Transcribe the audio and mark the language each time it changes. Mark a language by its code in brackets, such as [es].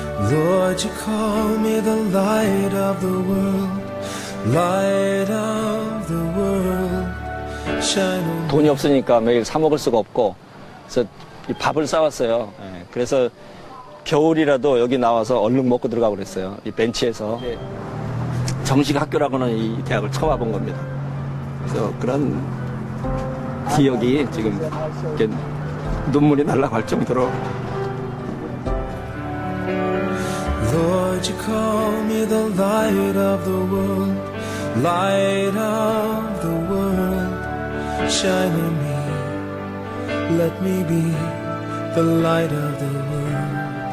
[en] Lord, you call me the light of the world, light of the world, shine on me. [ko] 돈이 없으니까 매일 사 먹을 수가 없고, 그래서 밥을 싸왔어요. 그래서 겨울이라도 여기 나와서 얼른 먹고 들어가고 그랬어요. 이 벤치에서. 정식 학교라고는 이 대학을 처음 와본 겁니다. 그래서 그런 기억이 지금 이렇게 눈물이 날라갈 정도로. [en] Lord, you call me the light of the world, light of the world, shine on me, let me be the light of the world.